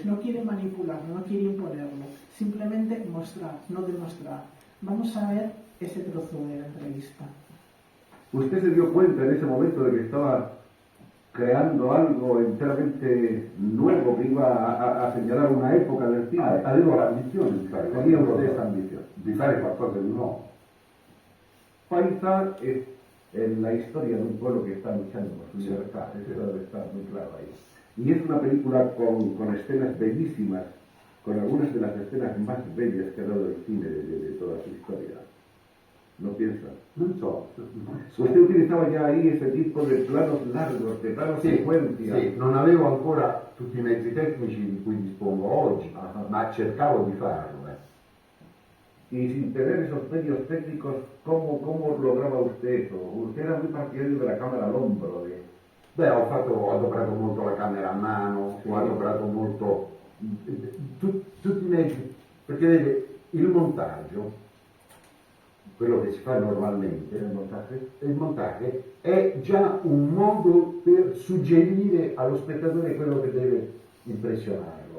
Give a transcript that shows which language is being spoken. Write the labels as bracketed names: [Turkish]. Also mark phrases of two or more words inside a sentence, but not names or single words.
[Spanish] No quiere manipularlo, no quiere imponerlo, simplemente mostrar, no demostrar. Vamos a ver ese trozo de la entrevista. ¿Usted se dio cuenta en ese momento de que estaba creando algo enteramente nuevo que iba a segnalare una época del cine? [Italian] Avevo l'ambizione di fare [Spanish] Tenía [Italian] qualcosa, [Spanish] usted esa ambición. [Italian] di fare qualcosa di nuovo. [Spanish] Paisa es la historia de un pueblo que está luchando por su libertad, eso debe estar muy claro ahí. Y es una película con escenas bellísimas, con algunas de las escenas más bellas que ha dado el cine de toda su historia. ¿No piensa? [Italian] Non so. [Spanish] Usted utilizaba ya ahí ese tipo de planos largos, de planos secuencia. [Italian] Sì, non avevo ancora tutti i mezzi tecnici di cui dispongo oggi, ma cercavo di farlo. [Spanish] Y sin tener esos medios técnicos, ¿cómo lograba usted eso? Usted era muy partidario de la cámara al hombro. [Italian] Beh, ho adoperato molto la camera a mano, ho adoperato molto tutti i mezzi, perché vede, il montaggio, quello che si fa normalmente, il montaggio è già un modo per suggerire allo spettatore quello che deve impressionarlo.